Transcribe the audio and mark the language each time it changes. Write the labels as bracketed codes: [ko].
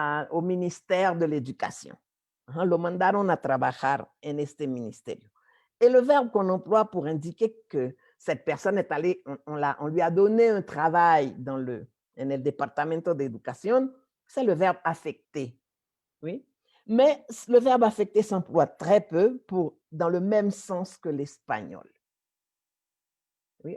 [fr] au ministère de l'Éducation. [es] Lo mandaron a trabajar en este ministerio. [fr] Et le verbe qu'on emploie pour indiquer que cette personne est allée, on lui a donné un travail [es] en el Departamento de Educación, [fr] c'est le verbe affecter. Oui? Mais le verbe affecter s'emploie très peu dans le même sens que l'espagnol. Oui?